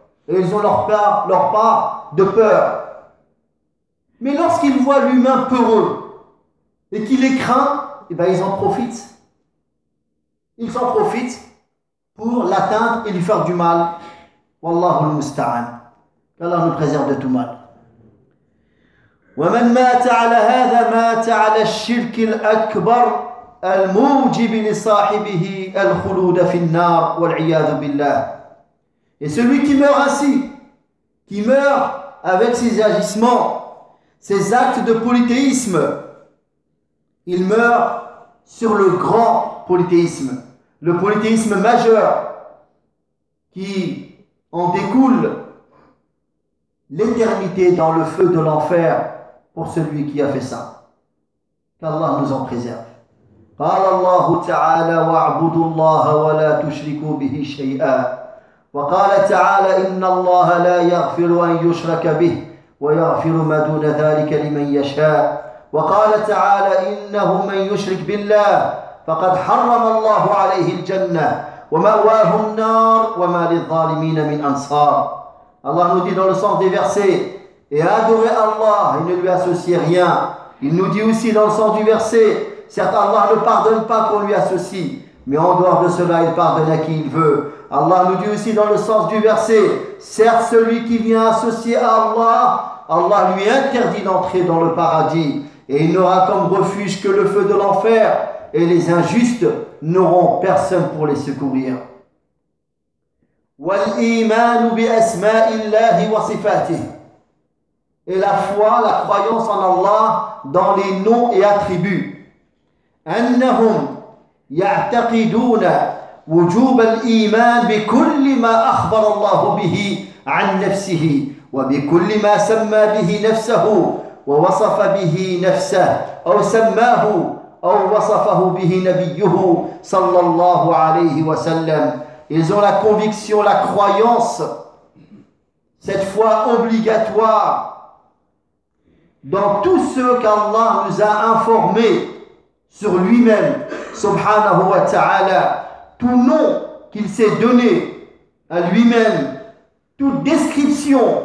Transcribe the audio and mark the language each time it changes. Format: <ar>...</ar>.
<fr>Et ils ont leur part de peur. Mais lorsqu'ils voient l'humain peureux et qu'il les craint, et bien ils en profitent. Ils en profitent pour l'atteindre et lui faire du mal.</fr> <ar>Wallahu al-musta'an.</ar> <fr>Qu'Allah nous préserve de tout mal.</fr> <ar>ومن مات على هذا مات على الشرك الأكبر الموجب لصاحبه الخلود في النار والعياذ بالله.</ar> <fr>Et celui qui meurt ainsi, qui meurt avec ses agissements, ses actes de polythéisme, il meurt sur le grand polythéisme, le polythéisme majeur qui en découle l'éternité dans le feu de l'enfer. Pour celui qui a fait ça. Qu'Allah nous en préserve.</fr> <ar>قال الله تعالى واعبدوا الله ولا تشركوا به شيئا. وقال تعالى إن الله لا يغفر أن يشرك به ويغفر ما دون ذلك لمن يشاء. وقال تعالى إنه من يشرك بالله فقد حرم الله عليه الجنة ومأواه النار وما للظالمين من أنصار.</ar> <fr>الله nous dit dans le sens des versets. Et adorer Allah et ne lui associer rien. Il nous dit aussi dans le sens du verset, certes Allah ne pardonne pas qu'on lui associe. Mais en dehors de cela, il pardonne à qui il veut. Allah nous dit aussi dans le sens du verset, certes celui qui vient associer à Allah, Allah lui interdit d'entrer dans le paradis. Et il n'aura comme refuge que le feu de l'enfer. Et les injustes n'auront personne pour les secourir. Et la foi, la croyance en Allah dans les noms et attributs.</fr> <ar>أنهم يعتقدون وجوب الإيمان بكل ما أخبر الله به عن نفسه وبكل ما سمى به نفسه ووصف به نفسه أو سماه أو وصفه به نبيه صلى الله عليه وسلم.</ar> <fr>Ils ont la conviction, la croyance, cette foi obligatoire dans tout ce qu'Allah nous a informé sur lui-même,</fr> <ar>subhanahu wa ta'ala,</ar> <fr>tout nom qu'il s'est donné à lui-même, toute description,</fr>